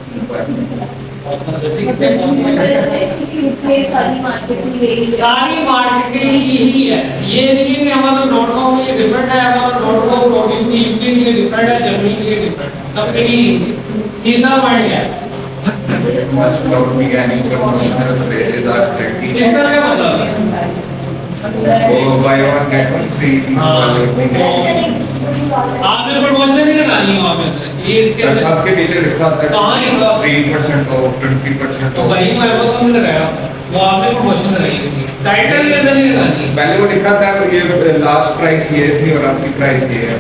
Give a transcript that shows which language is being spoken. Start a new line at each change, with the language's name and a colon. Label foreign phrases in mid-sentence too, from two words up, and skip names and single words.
Hindi: सारी मार्केट में यही है। सारी मार्केट के लिए यही है। ये नहीं है कि Amazon.com में ये डिफरेंट है, Amazon.com प्रोड्यूस की यूके के लिए डिफरेंट है, जर्मनी के लिए डिफरेंट है, सबके लिए तीसरा पॉइंट है।
English: must not be any promotional phrases are trendy.
Hindi: इसका क्या मतलब है?
English: So buy one get one free
Hindi: आपने प्रमोशन नहीं लगानी है वहाँ पे, ये इसके और सबके पीछे लिखा होता कहाँ लिखा? है 3% ऑफ 20% तो ऑफ। भाई मैं Amazon में लगाया, वो आपने प्रमोशन लगाई थी, टाइटल के अंदर नहीं लगानी है। पहले वो लिखा था ये
English: last price
Hindi: ये थी और आपकी प्राइस ये है।